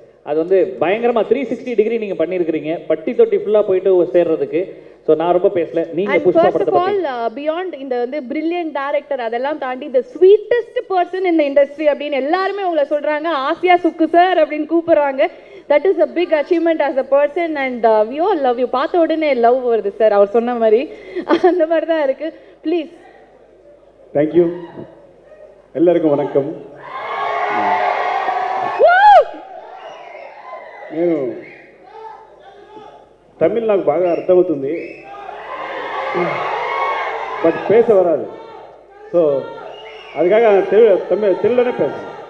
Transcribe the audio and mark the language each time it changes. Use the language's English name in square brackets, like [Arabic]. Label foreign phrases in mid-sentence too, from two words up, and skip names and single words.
[Tamil] அது வந்து பயங்கரமாக 360 டிகிரி நீங்கள் பண்ணியிருக்கிறீங்க, பட்டி தொட்டி ஃபுல்லாக போயிட்டு சேர்றதுக்கு. ஸோ நான் ரொம்ப பேசல, நீங்கள் புஷ்பா படத்தை பற்றி. பியாண்ட் இந்த வந்து [English] brilliant director [Tamil] அதெல்லாம் தாண்டி [English] the sweetest person [Tamil] இந்த இண்டஸ்ட்ரி அப்படின்னு எல்லாருமே உங்களை சொல்றாங்க. ஆசியா சுக்கு சார் அப்படின்னு கூப்பிடுறாங்க. [English] that is a big achievement as a person. and we all love you. [Tamil] பார்த்த உடனே லவ் வருது சார், அவர் சொன்ன மாதிரி. அந்த மாதிரி தான் இருக்கு. ப்ளீஸ். தேங்க்யூ. எல்லாருக்கும் வணக்கம். [Telugu] నేను తమిళ్ నాకు బాగా అర్థమవుతుంది, బట్ [Tamil] பேச வராது. [Telugu] సో అది కాక తెలుగులోనే పేసాను.